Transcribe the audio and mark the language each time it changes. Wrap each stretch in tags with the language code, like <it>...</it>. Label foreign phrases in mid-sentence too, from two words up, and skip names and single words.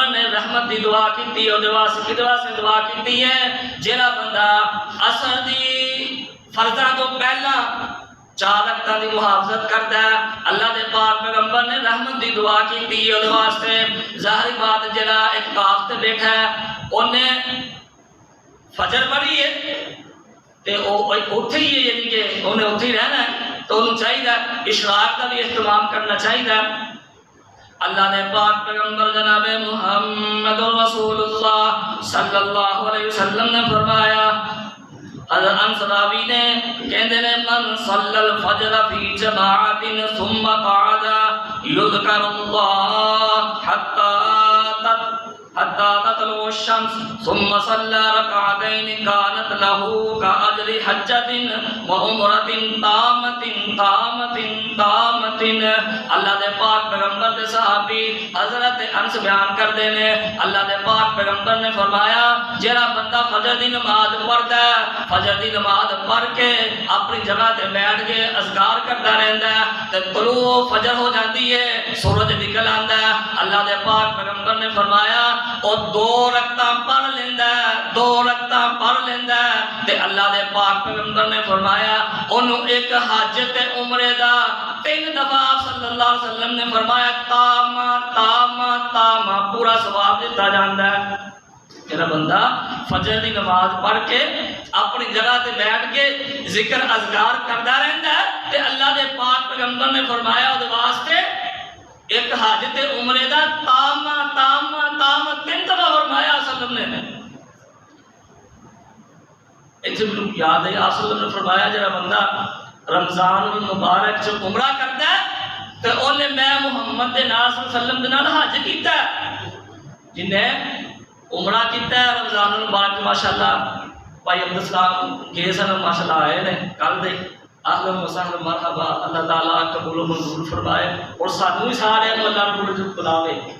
<pa>نے رحمت دی دعا کیتی اور دعا کیتی ہے جڑا بندہ عصر دی فرضاں تو پہلا 4 رکعتاں دی محافظت کردا ہے اللہ دے پاک پیغمبر نے رحمت دی دعا کیتی ہے اس واسطے ظاہری بات جڑا اعتکاف تے بیٹھا ہے اونے فجر پڑھی ہے تے او اوتھے ہی ہے یعنی کہ اونے اوتھے ہی رہنا ہے تو انہوں چاہیے</pa> <ur>اشراق کا بھی اہتمام کرنا چاہیے۔</ur> <pa>اللہ نے پاک پیغمبر جناب محمد رسول اللہ</pa> <ar>صلی اللہ علیہ وسلم</ar> <pa>نے فرمایا حضرت انصاری نے کہندے نے</pa> <ar>من صلی الفجر فی جماعت ثم قعد یذکر اللہ حتی تطلع الشمس ثم صلى ركعتين كانت له كأجر حجة وعمرة تامة۔</ar> <pa>اللہ دے پاک پیغمبر دے صحابی حضرت انس بیان کردے نے اللہ دے پاک پیغمبر نے فرمایا جڑا بندہ فجر دی نماز پڑھدا ہے فجر دی نماز پڑھ کے اپنی جگہ تے بیٹھ کے اذکار کردا رہندا ہے تے طلوع فجر ہو</pa> <ur>جاتی ہے</ur> <pa>سورج نکل آندا ہے اللہ دے پاک پیغمبر نے فرمایا اور 2 رکعتاں پڑھ لیندا ہے تے اللہ دے پاک پیغمبر نے فرمایا اونوں ایک حج تے عمرے دا 3 دفعہ</pa> <ar>صلی اللہ علیہ وسلم</ar> <pa>نے فرمایا تام پورا ثواب دیتا جاندا ہے۔ میرا بندہ فجر دی نماز پڑھ کے اپنی جگہ تے بیٹھ کے ذکر اذکار کردا رہندا ہے تے اللہ دے پاک پیغمبر نے فرمایا اودے واسطے ایک حج تے عمرے دا تام 3 دفعہ فرمایا</pa> <ar>صلی اللہ علیہ وسلم</ar> <pa>نے۔ ایتھے مینوں یاد ہے آپ</pa> <ar>صلی اللہ علیہ وسلم</ar> <pa>نے فرمایا جڑا بندہ رمضان المبارک چ عمرہ کردا ہے تے اونے میں محمد دے نال</pa> <ar>صلی اللہ علیہ وسلم</ar> <pa>دے نال حج کیتا ہے۔ جن نے عمرہ کیتا ہے رمضان المبارک ماشاءاللہ بھائی عبدالسلام گئے سن ماشاءاللہ آئے نے کل دے</pa> <ar>اہلا و سہلا مرحبا</ar> <ur>اللہ تعالیٰ قبول و منظور فرمائے</ur> <pa>اور سانوں ہی سارے اللہ رب العزت بلاوے۔</pa>